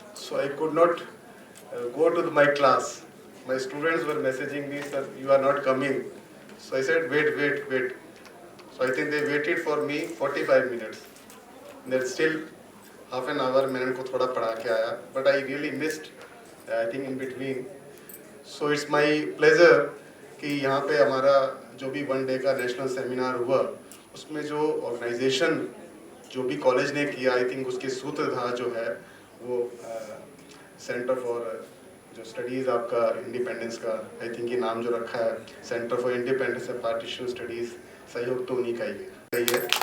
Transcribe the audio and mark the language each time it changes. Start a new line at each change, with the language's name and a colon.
English: So I could not go to my class. My students were messaging me, sir, you are not coming. So I said, wait. So I think they waited for me 45 minutes. Then still half an hour
Hindi: मैंने उनको थोड़ा पढ़ा के आया.
English: But I really missed, I think in between. So it's my pleasure
Hindi: कि यहाँ पे हमारा जो भी 1 डे का नेशनल सेमिनार हुआ, उसमें जो ऑर्गेनाइजेशन जो भी कॉलेज ने किया, आई थिंक उसके सूत्रधार जो है वो सेंटर फॉर जो स्टडीज़ आपका इंडिपेंडेंस का, आई थिंक ये नाम जो रखा है centre for independence and partition studies, सहयोग तो उन्हीं का ही है.